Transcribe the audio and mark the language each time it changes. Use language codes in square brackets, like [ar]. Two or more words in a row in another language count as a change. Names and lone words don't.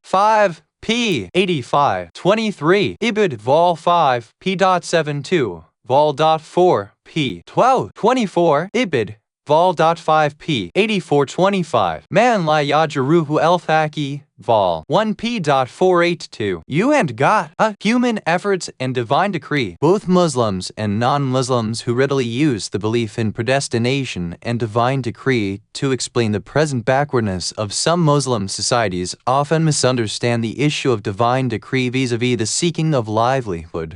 [en] 5 p. 85. 23. Ibid. Vol. 5 p.72. Vol. 4 p. 12. 24. Ibid. Vol. 5 p. 84. 25. Man La Yajaruhu El Thaki. Vol. 1 p.482. You and God, human efforts and divine decree. Both Muslims and non-Muslims who readily use the belief in predestination and divine decree to explain the present backwardness of some Muslim societies often misunderstand the issue of divine decree vis-a-vis the seeking of livelihood.